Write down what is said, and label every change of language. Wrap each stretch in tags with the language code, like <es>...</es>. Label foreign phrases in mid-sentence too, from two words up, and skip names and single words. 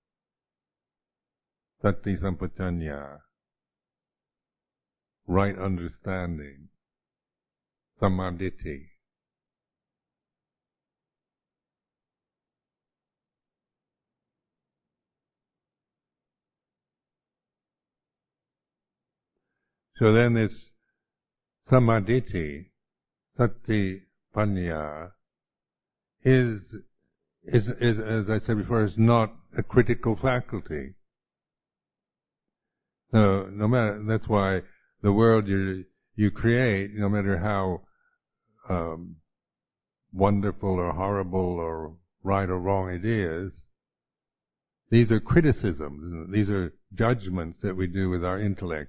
<pi>Sati sampajanya,</pi> <en>right understanding, samadhi. So then this samadhi,</en> <pi>sati panya,</pi> <en>is as I said before, is not a critical faculty. So no matter, that's why the world you create, no matter how wonderful or horrible or right or wrong it is, these are criticisms, these are judgments that we do with our intellect.</en>